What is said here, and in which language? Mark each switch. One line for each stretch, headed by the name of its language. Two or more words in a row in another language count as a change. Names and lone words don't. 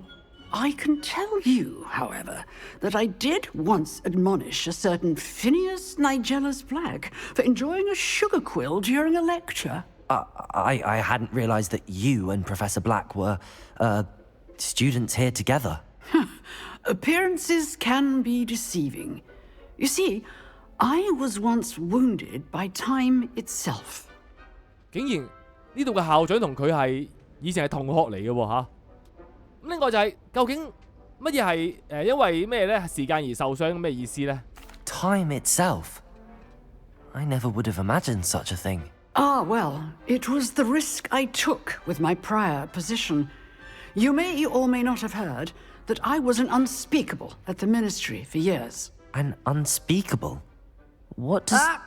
English: I can tell you, however, that I did once admonish a certain Phineas Nigellus Black for enjoying a sugar quill during a lecture. I hadn't realized that you and Professor Black were, students here together. Appearances can be deceiving. You see, I was once wounded by time itself.
Cantonese: 竟然呢度嘅校長同佢係以前係同學嚟嘅喎嚇。咁另外就係、究竟乜嘢係因為咩咧時間而受傷咩意思咧
English: Time itself? I never would have imagined such a thing. Ah, well, it was the risk I took with my prior position. You may or may not have heard that I was an unspeakable at the ministry for years. An unspeakable? What does...